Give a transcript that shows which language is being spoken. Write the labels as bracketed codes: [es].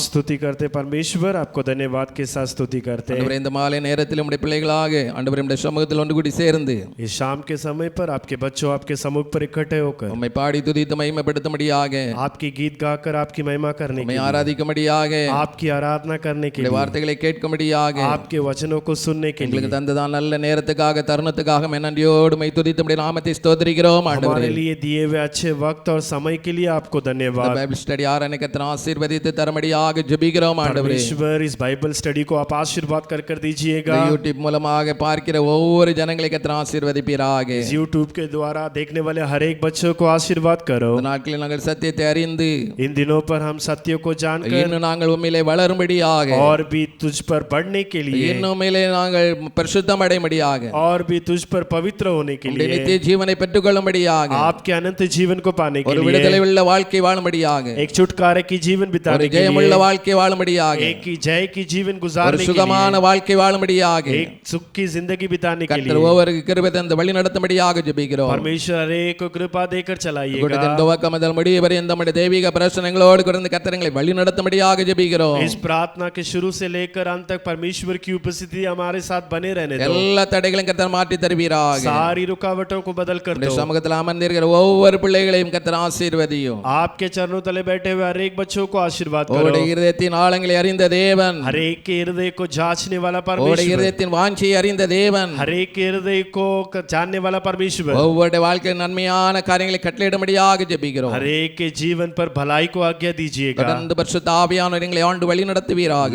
[hi] स्तुति करते परमेश्वर आपको धन्यवाद के साथ स्तुति करते [ta] ஆண்டவரே இந்த மாலை நேரத்தில் உம்முடைய பிள்ளைகளாக ஆண்டவரே உம்முடைய சமூகத்தில் ஒன்று கூடி சேர்ந்து [hi] इस शाम के समय पर आपके बच्चों आपके सम्मुख पर इकट्ठे होकर [ta] உம்மை பாடி துதித்து மகிமைப்படுத்தும்படியாக [hi] आपकी गीत गाकर आपकी महिमा करने के [ta] உம்மை [hi] लिए [ta] ஆராதிக்கும்படியாக [hi] आपकी आराधना करने के [ta] உம்முடைய [hi] लिए [ta] வார்த்தைகளை கேட்கும்படியாக [hi] आपके वचनों को सुनने के लिए [ta] எங்களுக்கு தந்ததான நல்ல நேரத்துக்காக தருணத்துக்காக मैं நன்றியோடு மை துதித்து நம்முடைய நாமத்தை ஸ்தோத்திரிக்கிறோம் ஆண்டவரே [hi] हमारे लिए दिए हुए अच्छे वक्त और समय के लिए आपको [ta] இந்த [hi] धन्यवाद [ta] பைபிள் ஸ்டடி ஆராதனை கர்த்தர் ஆசீர்வதித்து தரும்படியாக ஜெபிக்கிறோம் ஆண்டவரே [hi] परमेश्वर इस बाइबल स्टडी को आप आशीर्वाद कर दीजिएगा [ta] இந்த யூடியூப் மூலமாக பார்க்கிற ஒவ்வொரு ஜனங்களை கர்த்தர் ஆசீர்வதிப்பீராக [hi] इस यूट्यूब के द्वारा देखने वाले हर एक बच्चों को आशीर्वाद करो [ta] இந்த நாட்களில் நாங்கள் சத்தியத்தை அறிந்து [hi] इन दिनों पर हम सत्य को जानकर [ta] இன்னும் நாங்கள் உண்மையிலே வளரும்படியாக [hi] और भी तुझ पर बढ़ने के लिए [ta] இன்னும் உண்மையிலே நாங்கள் பரிசுத்தம் அடையும்படியாக [hi] और भी तुझ पर पवित्र होने के [ta] உம்முடைய [hi] लिए [ta] நித்திய ஜீவனை பெற்றுக்கொள்ளும்படியாக [hi] आपके अनंत जीवन को पाने के [ta] ஒரு [hi] लिए [ta] விடுதலை உள்ள வாழ்க்கை வாழும்படியாக [hi] एक छुटकारे की जीवन [ta] ஒரு [hi] बिताने के [ta] ஜெயமுள்ள [hi] लिए [ta] வாழ்க்கை வாழும்படியாக [hi] एक की जय की जीवन [ta] ஒரு [hi] गुजारने के लिए [ta] சுகமான வாழ்க்கை வாழும்படியாக [hi] एक सुख की जिंदगी बिताने के [ta] கர்த்தர் [hi] लिए [ta] ஒவ்வொரு கிருபை தந்து வழி நடத்தும்படியாக ஜெபிக்கிறோம் [hi] परमेश्वर हर एक को कृपा देकर चलाइएगा [ta] கூட்டத்தின் துவக்கம் முதல் முடிவு வரை இந்த நம்முடைய தெய்வீக பிரச்சனைகளோடு கடந்து கர்த்தரங்களை வழி நடத்தும்படியாக ஜெபிக்கிறோம் [hi] इस प्रार्थना के शुरू से लेकर अंत तक परमेश्वर की उपस्थिति हमारे साथ बने रहने दो [ta] எல்லா தடைகளையும் கர்த்தர் மாற்றி தருவீராக [hi] सारी रुकावटों को बदल कर [ta] உம்முடைய [hi] दो [ta] சமூகத்தில் அமர்ந்திருக்கிற ஒவ்வொரு பிள்ளைகளையும் கர்த்தர் ஆசீர்வதியும். [hi] आपके चरणों तले बैठे हुए हर एक बच्चों को आशीर्वाद करो। [ta] உம்முடைய இருதயத்தின் ஆழங்களை அறிந்த தேவன், [hi] हर एक के हृदय को जांचने वाला [ta] உம்முடைய [hi] परमेश्वर, [ta] இருதயத்தின் வாஞ்சையை அறிந்த தேவன், [hi] हर एक के हृदय को जानने वाला परमेश्वर, [ta] ஒவ்வொருடைய வாழ்க்கையில் நன்மையான காரியங்களை கட்டளையிடும்படியாக ஜெபிக்கிறோம். [hi] हर एक के जीवन पर भलाई को आज्ञा दीजिएगा। [ta] தொடர்ந்து பரிசுத்த ஆவியானவர் எங்களை ஆண்டு வழி நடத்துவீராக.